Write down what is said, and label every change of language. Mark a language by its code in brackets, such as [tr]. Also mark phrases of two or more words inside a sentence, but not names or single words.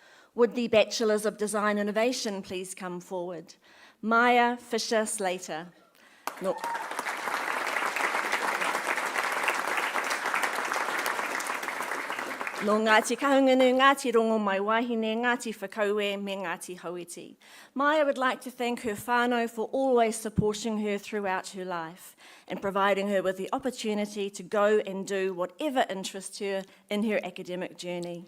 [en] Would the Bachelors of Design Innovation please come forward? Maya Fisher-Slater. No. [mi] No Ngāti Kahungunu, Ngāti Rongo Mai Wahine, Ngāti Whakaue, me Ngāti Hauiti. [en] Maya would like to thank her whānau for always supporting her throughout her life and providing her with the opportunity to go and do whatever interests her in her academic journey.